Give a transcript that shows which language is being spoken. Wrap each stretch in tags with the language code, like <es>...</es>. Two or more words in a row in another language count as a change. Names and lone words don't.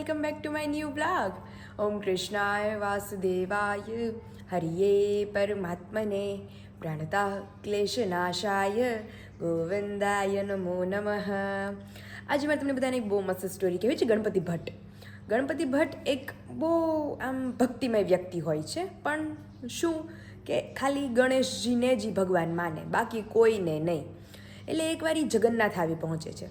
<en>back to my new vlog.</en> <sa>ॐ कृष्णाय वासुदेवाय हरये परमात्मने प्रणतः क्लेशनाशाय गोविन्दाय नमो नमः.</sa> <gu>આજે મારે તમને બધાને એક બહુ મસ્ત સ્ટોરી કહેવી છે. ગણપતિ ભટ્ટ એક બહુ આમ ભક્તિમય વ્યક્તિ હોય છે, પણ શું કે ખાલી ગણેશજીને જ ભગવાન માને, બાકી કોઈને નહીં. એટલે એકવાર એ જગન્નાથ આવી પહોંચે છે.</gu>